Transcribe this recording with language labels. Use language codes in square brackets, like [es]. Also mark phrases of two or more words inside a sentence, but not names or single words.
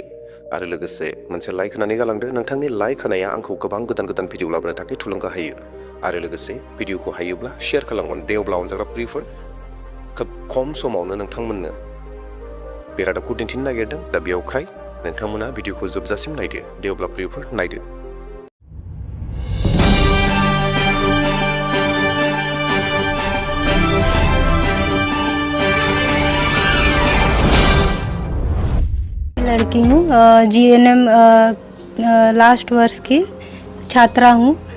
[brx] आरो लोगोसे मोनसे लाइक होनानै गालांदो। नोंथांनि लाइक होनाया आंखौ गोबां गोदान भिडिअ लाबोनो थाखाय थुलुंगा होयो। आरो लोगोसे भिडिअखौ हायोब्ला शेयार खालामगोन। दे अब्ला अनजाग्रा प्रियफोर खोब खम समावनो नोंथांमोननो बे रादाबखौ दिन्थिनो नागिरदों। दा बेवहाय नोंथांमोना भिडिअखौ जोबजासिम नायदो। दे अब्ला प्रियफोर नायदो। [hi] लड़की हूँ, जीएनएम लास्ट वर्ष की छात्रा हूँ।